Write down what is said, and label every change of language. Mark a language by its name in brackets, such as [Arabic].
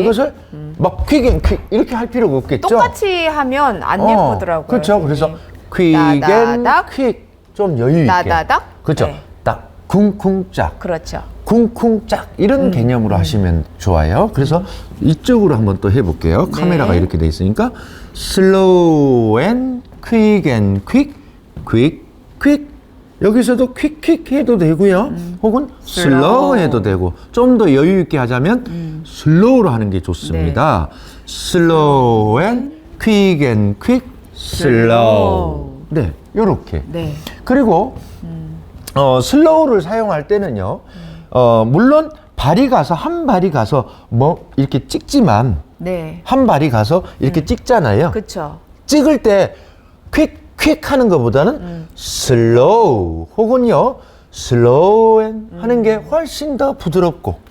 [Korean] 이것을 막 퀵앤 퀵 이렇게 할 필요가 없겠죠. 똑같이 하면 안 예쁘더라고요. 그렇죠. 그래서 선생님. 나다닥. 퀵 좀 여유 있게. 나다닥. 그렇죠. 네. 딱 쿵쿵짝. 그렇죠. 쿵쿵짝 이런 개념으로 하시면 좋아요. 그래서 이쪽으로 한번 또 해볼게요. 카메라가 네. 이렇게 돼 있으니까 [English] slow and quick and quick, quick, quick. [Korean] 여기서도 quick 해도 되고요. 혹은 slow 해도 되고 좀 더 여유 있게 하자면 slow로 하는 게 좋습니다. [English] slow and quick and quick, slow. [Korean] 네, 요렇게. 네. 그리고 슬로우를 사용할 때는요, 물론 발이 가서 한 발이 가서 뭐 이렇게 찍지만 네. 한 발이 가서 이렇게 찍잖아요. 그렇죠. 찍을 때 퀵 하는 것보다는 슬로우 혹은요 슬로우 하는 게 훨씬 더 부드럽고